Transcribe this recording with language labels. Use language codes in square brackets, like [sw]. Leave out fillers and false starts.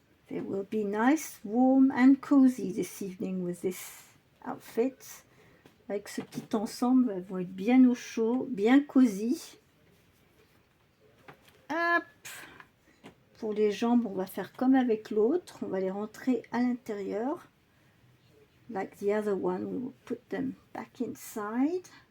[en] It will be nice, warm and cozy this evening with this outfit. [fr] Avec ce petit ensemble, elles vont être bien au chaud, bien cosy. Hop. Pour les jambes, on va faire comme avec l'autre. On va les rentrer à l'intérieur. [en] Like the other one, we will put them back inside.